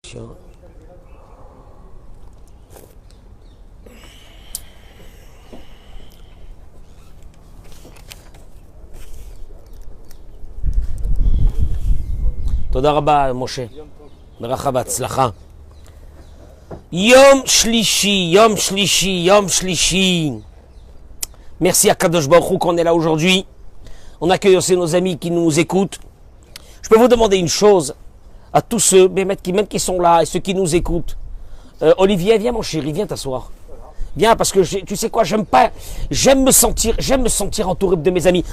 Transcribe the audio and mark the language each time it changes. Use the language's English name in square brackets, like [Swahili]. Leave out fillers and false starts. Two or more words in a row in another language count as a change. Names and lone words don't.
[French] Attention. [Hebrew] תודה רבה, משה. ברכה והצלחה. יום שלישי, יום שלישי, יום שלישי. [French] Merci à [Hebrew] קדוש ברוך הוא [French] qu'on est là aujourd'hui. On accueille aussi nos amis qui nous écoutent. Je peux vous demander une chose à tous ceux, même qui sont là et ceux qui nous écoutent. Olivier, viens mon chéri, viens t'asseoir. Viens parce que tu sais quoi, j'aime me sentir entouré de mes amis.